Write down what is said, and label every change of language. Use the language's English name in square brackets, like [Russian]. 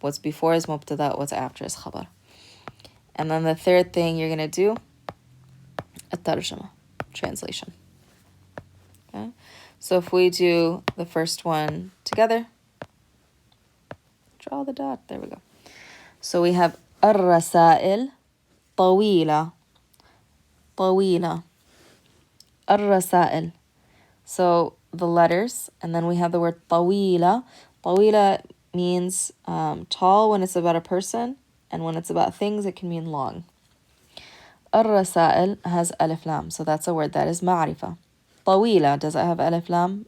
[English] What's before is mubtada, what's after is khabar. And then the third thing you're going to do, at-tarjama, translation. Okay? So if we do the first one together, draw the dot, there we go. [Arabic] So we have الرسائل طويلة طويلة الرسائل. [English] So the letters, and then we have the word طويلة. طويلة means tall when it's about a person, and when it's about things, it can mean long. الرسائل has ألف لام, so that's a word that is معرفة. طويلة, does it have ألف لام?